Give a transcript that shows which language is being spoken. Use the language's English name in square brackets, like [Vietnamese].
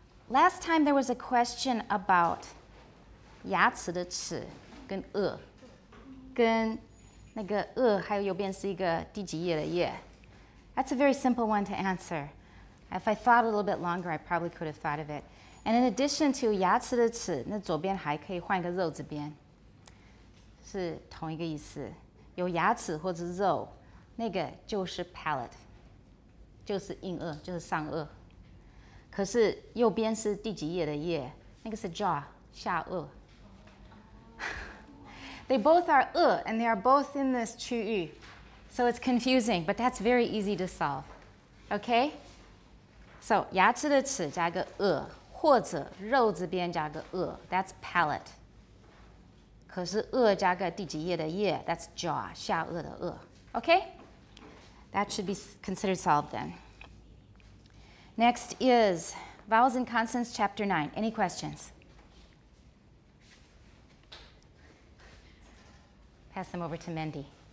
[English] Last time there was a question about [Chinese] 牙齿的齿跟跟那个还有右边是一个第几页的页。 [English] That's a very simple one to answer. If I thought a little bit longer, I probably could have thought of it. And in addition to [Chinese] 牙齿的齿，那左边还可以换一个肉字边，是同一个意思。有牙齿或者肉，那个就是 palate， 就是硬腭，就是上颚。可是右边是第几页的页，那个是 jaw 下颚。 [English] They both are and they are both in this 区域， so it's confusing, but that's very easy to solve. Okay? [Chinese] So 牙齿的齿加个或者肉字边加个 [English] that's palate. [Chinese] 可是加个第几页的页 [English] that's jaw [Chinese] 下颚的Okay? [English] That should be considered solved then. Next is Vowels and Consonants, Chapter 9. Any questions? Pass them over to Mendy.